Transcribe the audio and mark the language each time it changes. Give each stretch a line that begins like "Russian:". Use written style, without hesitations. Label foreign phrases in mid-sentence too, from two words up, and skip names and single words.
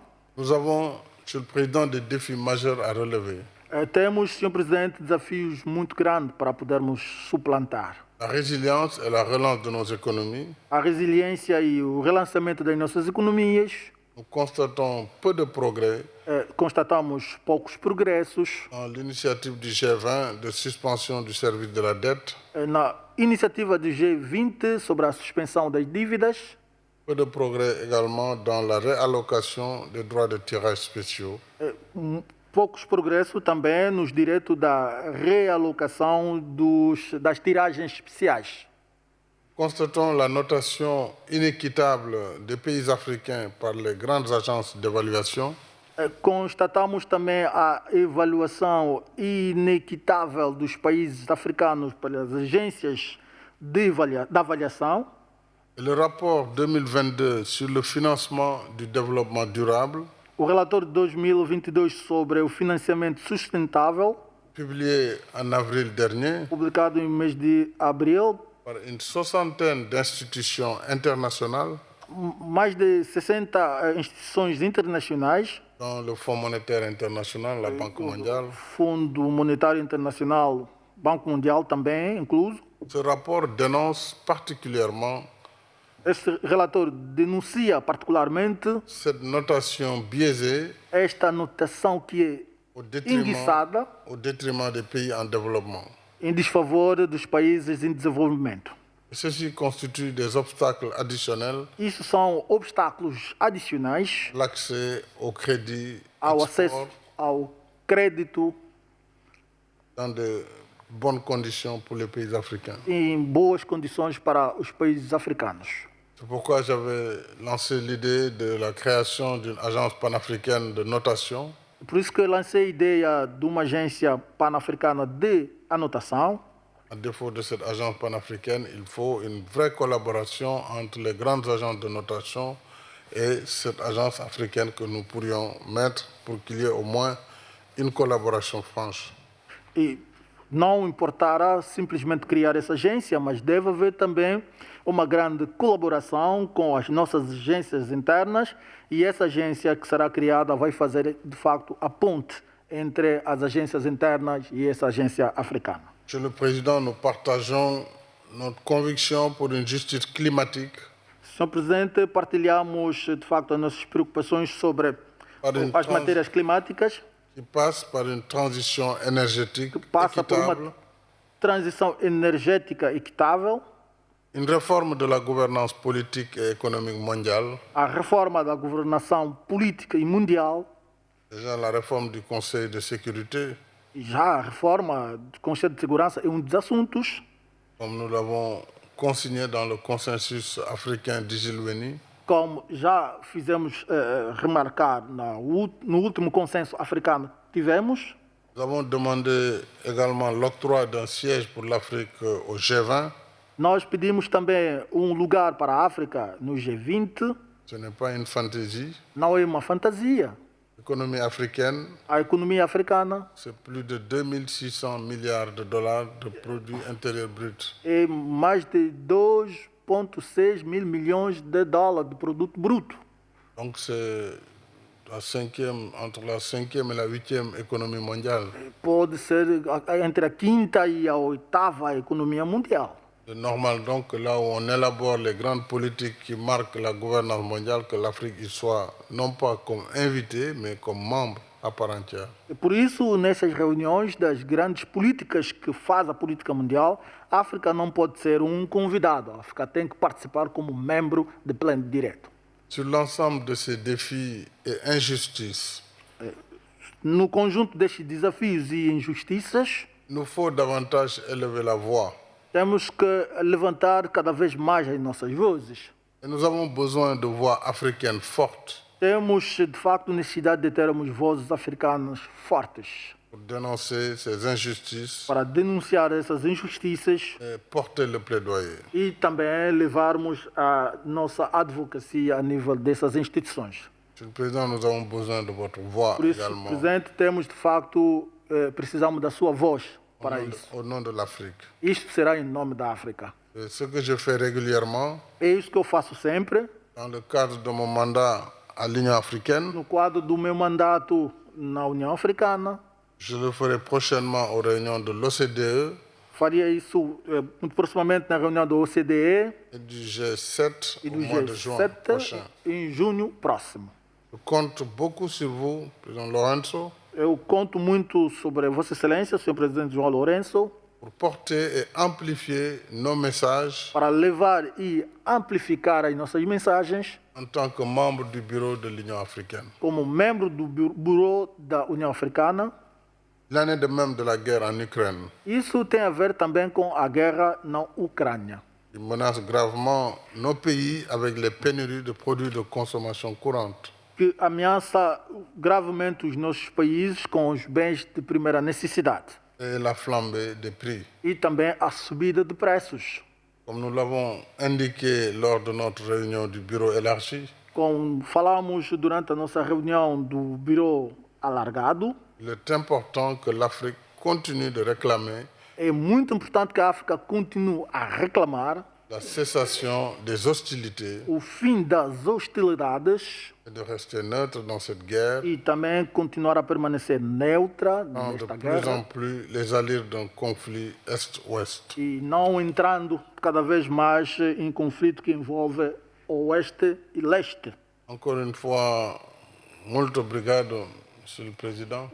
French: nous avons, Monsieur le Président, des défis majeurs à relever.
Portuguese: temos, Sr. Presidente, desafios muito grandes para podermos suplantar.
French: La résilience et la relance de nos économies.
Portuguese: A resiliência e o relançamento das nossas economias,
French: Nous constatons peu de progrès
Portuguese: constatamos poucos progressos
French: dans l'initiative du G20 de suspension du service de la dette,
Portuguese: na iniciativa do G20 sobre a suspensão das dívidas,
French: peu de progrès également dans la réallocation des droits de tirage spéciaux.
Portuguese: poucos progressos também nos direitos da realocação das tiragens especiais.
French: Constatons la notation inéquitable des pays africains par les grandes agences d'évaluation.
Portuguese: Constatamos também a avaliação inequitável dos países africanos pelas agências da avaliação.
French: Et le rapport 2022 sur le financement du développement durable,
Portuguese: O relatório de 2022 sobre o financiamento sustentável,
French: publié en avril dernier
Portuguese: publicado em mês de abril,
French: par une soixantaine d'institutions internationales,
Portuguese: mais de 60 instituições internacionais,
French: dont le Fonds monétaire international, la Banque mondiale.
Portuguese: Fundo Monetário Internacional, Banco Mundial também incluso.
French: Ce rapport dénonce particulièrement
Portuguese: Este relatório denuncia particularmente
French: cette notation biaisée
Portuguese: esta notação que é enguiçada
French: au détriment des pays en développement.
Portuguese: em desfavor dos países em desenvolvimento.
French: Ceci constitue des obstacles additionnels
Portuguese: Isso são obstáculos adicionais
French: à l'accès au crédit
Portuguese: ao export acesso ao crédito
French: dans de bonnes conditions pour les pays africains.
Portuguese: em boas condições para os países africanos.
French: C'est pourquoi j'avais lancé l'idée de la création d'une agence panafricaine de notation
Portuguese: Por isso que eu lancei a ideia de uma agência pan-africana de anotação.
French: À défaut de cette agence panafricaine, il faut une vraie collaboration entre les grandes agences de notation et cette agence africaine que nous pourrions mettre pour qu'il y ait au moins une collaboration franche.
Portuguese: E não importará simplesmente criar essa agência, mas deve haver também uma grande colaboração com as nossas agências internas, e essa agência que será criada vai fazer, de facto, a ponte entre as agências internas e essa agência africana.
French: Monsieur le Président, nous partageons notre conviction pour une justice climatique
Portuguese: Senhor Presidente, partilhamos, de facto, as nossas preocupações sobre as matérias climáticas,
French: qui passe par une transition énergétique
Portuguese: que passa por
French: équitable,
Portuguese: uma transição energética equitável,
French: une réforme de la gouvernance politique et économique mondiale,
Portuguese: a reforma da governação política e mundial,
French: déjà la réforme du Conseil de sécurité,
Portuguese: e já a reforma do Conselho de Segurança é um dos assuntos,
French: comme nous l'avons consigné dans le consensus africain d'Igilweni,
Portuguese: como já fizemos remarcar no último consenso africano que tivemos.
French: nous avons demandé également l'octroi d'un siège pour l'Afrique au G20.
Portuguese: Nós pedimos também um lugar para a África no G20.
French: Ce n'est pas une fantaisie.
Portuguese: Não é uma fantasia.
French: L'économie africaine,
Portuguese: A economia africana
French: c'est plus de 2600 milliards de dollars de produits intérieurs bruts.
Portuguese: é mais de 2,6 mil milhões de dólares de produto bruto.
French: Donc c'est entre la cinquième et la huitième économie mondiale.
Portuguese: Pode ser entre a quinta e a oitava economia mundial.
French: C'est normal donc que là où on élabore les grandes politiques qui marquent la gouvernance mondiale, que l'Afrique y soit non pas comme invité, mais comme membre à part entière.
Portuguese: E por isso, nessas reuniões das grandes políticas que faz a política mundial, a África não pode ser um convidado. A África tem que participar como membro de pleno direito.
French: Sur l'ensemble de ces défis et injustices,
Portuguese: No conjunto destes desafios e injustiças,
French: il nous faut davantage élever la voix.
Portuguese: temos que levantar cada vez mais as nossas vozes.
French: Et nous avons besoin de voix africaines fortes
Portuguese: Temos, de facto, necessidade de termos vozes africanas fortes
French: pour dénoncer ces injustices
Portuguese: para denunciar essas injustiças
French: et porter le plaidoyer.
Portuguese: e também levarmos a nossa advocacia a nível dessas instituições.
French: Monsieur le Président, nous avons besoin de votre voix
Portuguese: Por isso,
French: également
Portuguese: Presidente, temos, de facto, precisamos da sua voz para isso.
French: au nom de l'Afrique.
Portuguese: Isto será em nome da África.
French: Et ce que je fais régulièrement,
Portuguese: É isso que eu faço sempre,
French: dans le cadre de mon mandat à l'Union africaine,
Portuguese: no quadro do meu mandato na União Africana.
French: je le ferai prochainement aux réunions de l'OCDE
Portuguese: Faria isso muito proximamente na reunião do OCDE
French: et du G7
Portuguese: e
French: au
Portuguese: do
French: mois de juin
Portuguese: G7
French: prochain.
Portuguese: em junho próximo.
French: Je compte beaucoup sur vous, Président Lorenzo,
Portuguese: Eu conto muito sobre Vossa Excelência, Sr. Presidente João Lourenço,
French: pour porter et amplifier nos messages
Portuguese: para levar e amplificar as nossas mensagens
French: en tant que membre du bureau de l'Union africaine.
Portuguese: como membro do Bureau da União Africana.
French: Il en est de même de la guerre en Ukraine,
Portuguese: Isso tem a ver também com a guerra na Ucrânia,
French: qui menace gravement nos pays avec les pénuries de produits de consommation courante.
Portuguese: que ameaça gravemente os nossos países com os bens de primeira necessidade
French: Et la flambée des prix.
Portuguese: e também a subida de preços.
French: Comme nous l'avons indiqué lors de notre réunion du bureau élargi,
Portuguese: Como falamos durante a nossa reunião do Bureau Alargado,
French: il est important que l'Afrique continue de réclamer
Portuguese: é muito importante que a África continue a reclamar
French: la cessation des hostilités
Portuguese: o fim das hostilidades
French: et de rester neutre dans cette guerre,
Portuguese: e também continuar a permanecer neutra
French: dans de
Portuguese: nesta
French: plus en
Portuguese: guerra
French: plus les allures d'un conflit Est-Ouest.
Portuguese: e não entrando cada vez mais em conflito que envolve oeste e leste.
French: Encore une fois,
Portuguese: muito obrigado,
French: Monsieur le Président,